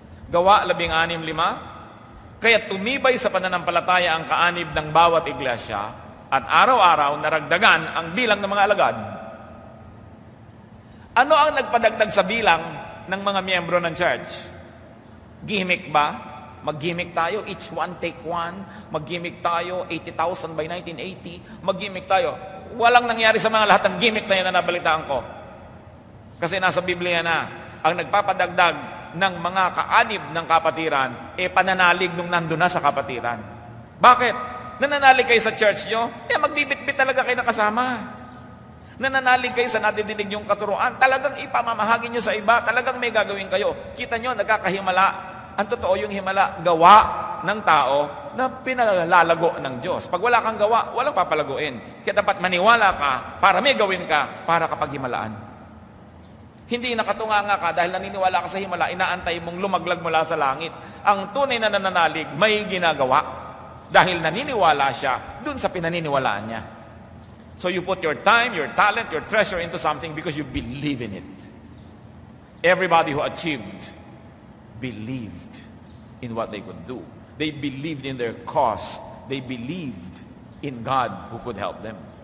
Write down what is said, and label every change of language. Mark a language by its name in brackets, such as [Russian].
[Filipino] Gawa 16:5, kaya tumibay sa pananampalataya ang kaanib ng bawat iglesia at araw-araw naragdagan ang bilang ng mga alagad. Ano ang nagpadagdag sa bilang ng mga miyembro ng church? Gimmick ba? Mag-gimmick tayo, [English] each one take one. [Filipino] Mag-gimmick tayo, 80,000 by 1980. Mag-gimmick tayo. Walang nangyari sa mga lahat ng gimmick na yan na nabalitaan ko. Kasi nasa Biblia na, ang nagpapadagdag ng mga kaanib ng kapatiran, pananalig nung nandun na sa kapatiran. Bakit? Nananalig kayo sa church nyo, magbibit-bit talaga kayo nakasama. Nananalig kayo sa nadidinig yung katuruan, talagang ipamamahagi nyo sa iba, talagang may gagawin kayo. Kita nyo, nagkakahimala. Ang totoo yung himala, gawa ng tao na pinalalago ng Diyos. Pag wala kang gawa, walang papalaguin. Kaya dapat maniwala ka para may gawin ka para kapag himalaan. Hindi nakatunganga ka dahil naniniwala ka sa himala, inaantay mong lumaglag mula sa langit. Ang tunay na nananalig, may ginagawa. Dahil naniniwala siya dun sa pinaniniwalaan niya. [English] So you put your time, your talent, your treasure into something because you believe in it. Everybody who achieved believed in what they could do. They believed in their cause. They believed in God who could help them.